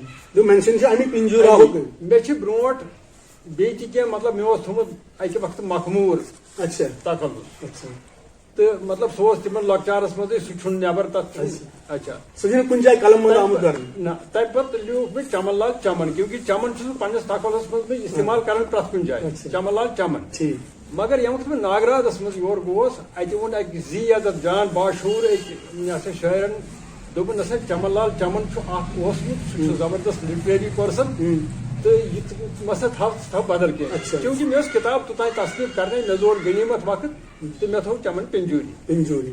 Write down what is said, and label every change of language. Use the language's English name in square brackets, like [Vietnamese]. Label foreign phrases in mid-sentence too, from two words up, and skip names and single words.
[Kashmiri] مےٚ چھِ برونٛٹھ بیٚیہِ تہِ کینٛہہ مطلب مےٚ اوس تھوٚمُت اکہِ وقتہٕ مخموٗر تکلُس تہٕ مطلب سُہ اوس تِمن لۄکچارس منٛزٕے سُہ چھُنہٕ نیبر تتھ اچھا نہ تمہِ پتہٕ لیوٗکھ مےٚ چمن لال چمن کیونکہِ چمن چھُس بہٕ پننِس تکلس منٛز بہٕ استعمال کران پرٛٮ۪تھ کُنہِ جایہِ چمن لال چمن مگر ییٚمہِ وقتہٕ بہٕ ناگرادس منٛز یور گوس اتہِ ووٚن اکہِ زی عزت جان باشعوٗر أکۍ یہِ ہسا شٲعرن دوٚپُن ہسا چمن لال چمن چھُ اکھ اوسمُت سُہ چھُ زبردست [English] literary person [Kashmiri] تہٕ یہِ مسا تھاو بدل کینٛہہ چوٗنٛکہِ مےٚ ٲس کِتاب توٚتانۍ تصنیٖف کرنے مےٚ زور غنیٖمت وقت تہٕ مےٚ تھوٚو چمن پنجوٗری